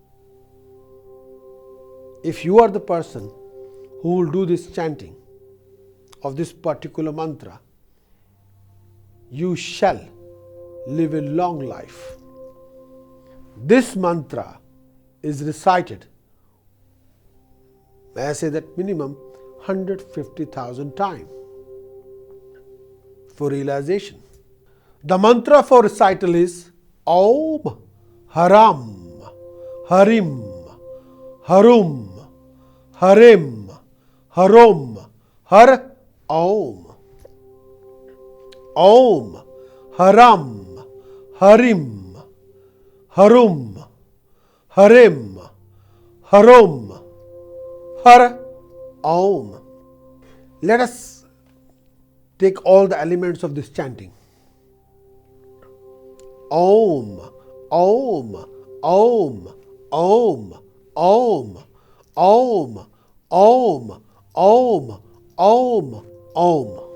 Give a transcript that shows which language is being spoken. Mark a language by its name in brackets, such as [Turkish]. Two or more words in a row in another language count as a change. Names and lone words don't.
[English] If you are the person who will do this chanting of this particular mantra, you shall live a long life. This mantra is recited, may I say that minimum 150,000 times for realization. The mantra for recital is [Sanskrit] Om Haram Harim Harum Harim Harom Har Om. Om Haram Harim Harum Harim Harom Har Om. [English] Let us take all the elements of this chanting. [Sanskrit] Om, Om, Om, Om, Om, Om, Om, Om, Om, Om.